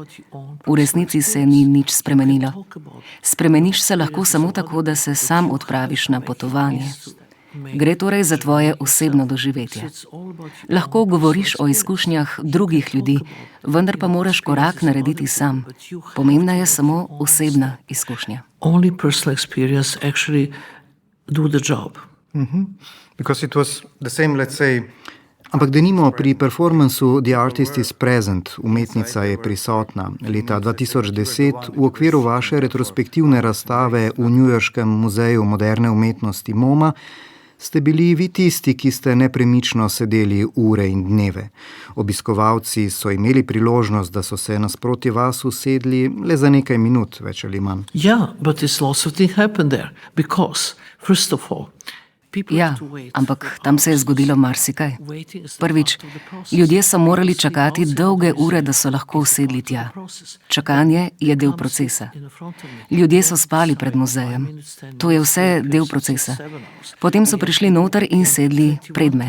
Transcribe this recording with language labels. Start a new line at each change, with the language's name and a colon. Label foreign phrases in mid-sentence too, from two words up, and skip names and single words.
Slovenian: V resnici se ni nič spremenilo. Spremeniš se lahko samo tako, da se sam odpraviš na potovanje. Gre torej za tvoje osebno doživetje. Lahko govoriš o izkušnjah drugih ljudi, vendar pa moraš korak narediti sam. Pomembna je samo osebna izkušnja.
English: Only personal experience actually do the job. Because it was the same, let's say.
Slovenian: Ampak denimo pri performansu The Artist is Present, umetnica je prisotna, leta 2010 v okviru vaše retrospektivne razstave v Newyorškem muzeju moderne umetnosti MoMA, ste bili vi tisti, ki ste nepremično sedeli ure in dneve. Obiskovalci so imeli priložnost, da so se nasproti vas usedli le za nekaj minut, več ali manj.
English: Yeah, but it's lots of things happened there. Because, first of all,
Slovenian: Ja, ampak tam se je zgodilo marsikaj. Prvič, ljudje so morali čakati dolge ure, da so lahko usedli tja. Čakanje je del procesa. Ljudje so spali pred muzejem. To je vse del procesa. Potem so prišli noter in sedli pred me.